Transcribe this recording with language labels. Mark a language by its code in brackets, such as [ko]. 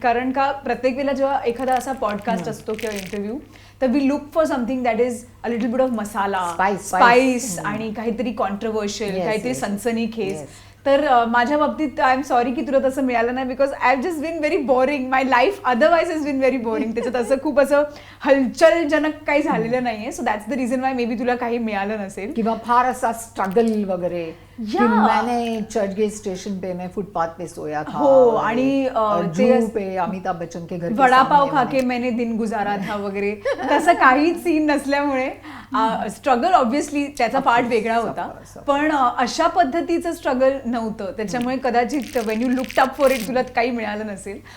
[mr] कारण का प्रत्येक वेळेला जेव्हा एखादा असा पॉडकास्ट असतो किंवा इंटरव्ह्यू, तर [en] we look for something that is a little bit of masala, spice [mr] आणि काहीतरी कॉन्ट्रोवर्शियल, काहीतरी सनसनीखेज. तर माझ्या बाबतीत [en] I am sorry [mr] की तुला तसं मिळालं नाही, [en] Because I have just been very boring. My life otherwise is been very boring. [mr] त्याच्यात असं खूप असं हलचलजनक काही झालेलं नाहीये. [en] so that's the reason why may be [mr] तुला काही मिळालं नसेल किंवा फार असा स्ट्रगल वगैरे. [hi] मैंने चर्चगेट स्टेशन पे मैं फुटपाथ पे सोया था. [mr] हो. आणि [hi] पे अमिताभ बच्चन के घर वडापाव खाके मैंने दिन गुजारा था [mr] वगैरे तसं काहीच सीन नसल्यामुळे स्ट्रगल ऑब्व्हियसली त्याचा पार्ट वेगळा होता, पण अशा पद्धतीचं स्ट्रगल नव्हतं. त्याच्यामुळे कदाचित [en] when you looked up for it [mr] तुला काही मिळालं नसेल.